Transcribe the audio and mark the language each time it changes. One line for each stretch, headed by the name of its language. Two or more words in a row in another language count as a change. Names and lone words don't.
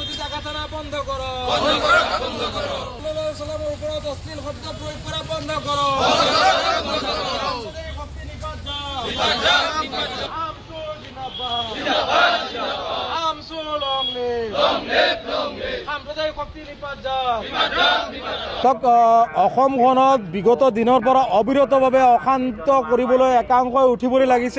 Bangla: আঘাতনা বন্ধ করো সালামের উপর অশ্লীল শব্দ প্রয়োগ করা বন্ধ করো
Assamese: অসমখনত বিগত দিনৰ পৰা অবিৰতভাৱে অশান্ত কৰিবলৈ একাংশই উঠিবলৈ লাগিছে।